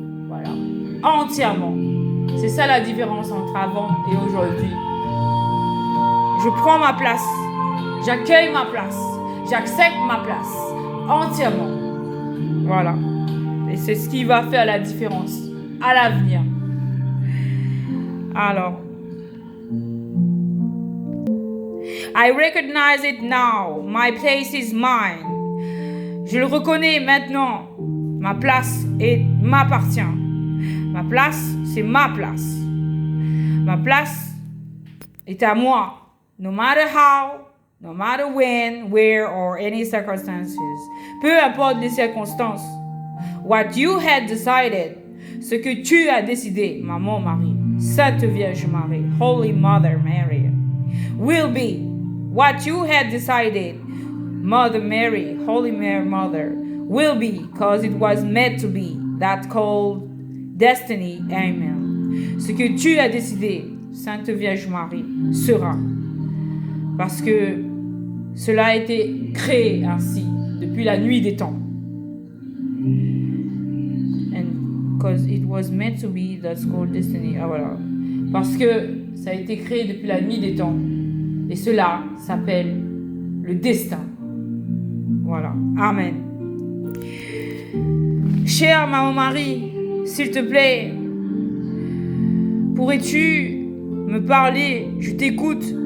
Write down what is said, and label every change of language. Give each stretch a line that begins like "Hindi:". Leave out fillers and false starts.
French: Voilà, entièrement. C'est ça la différence entre avant et aujourd'hui. Je prends ma place, j'accueille ma place, j'accepte ma place entièrement. Voilà. Et c'est ce qui va faire la différence à l'avenir.
English: Alors, I recognize it now. My place is mine.
French: Je le reconnais maintenant. Ma place m'appartient. Ma place, c'est ma place. Ma place est à moi.
English: No matter how, no matter when, where, or any circumstances.
French: Peu importe les circonstances.
English: What you had decided.
French: Ce que tu as décidé,
English: Maman Marie, Sainte Vierge Marie, Holy Mother Mary, will be what you had decided, Mother Mary, Holy Mary Mother, will be, because it was meant to be. That called destiny. Amen.
French: Ce que tu as décidé, Sainte Vierge Marie, sera. Parce que cela a été créé ainsi depuis la nuit des temps.
English: And because it was meant to be, that's called destiny.
French: Ah voilà. Parce que ça a été créé depuis la nuit des temps. Et cela s'appelle le destin. Voilà. Amen. Chère Maman Marie, s'il te plaît, pourrais-tu me parler? Je t'écoute.